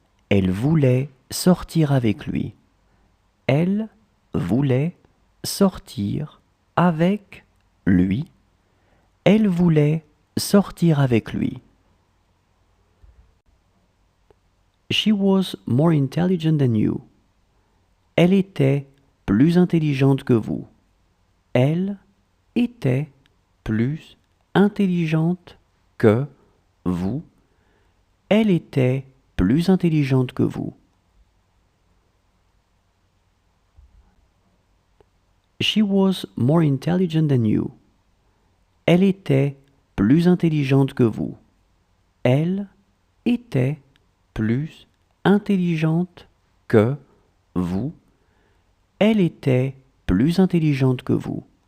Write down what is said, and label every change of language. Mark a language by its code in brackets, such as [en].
[fr] Elle voulait sortir avec lui. Elle voulait sortir avec lui. Elle voulait sortir avec lui. [en] She was more intelligent than you. [fr] Elle était plus intelligente que vous. Elle était plus intelligente que vous. Elle était plus intelligente que vous. [en] She was more intelligent than you. [fr] Elle était plus intelligente que vous. Elle était plus intelligente que vous. Elle était plus intelligente que vous.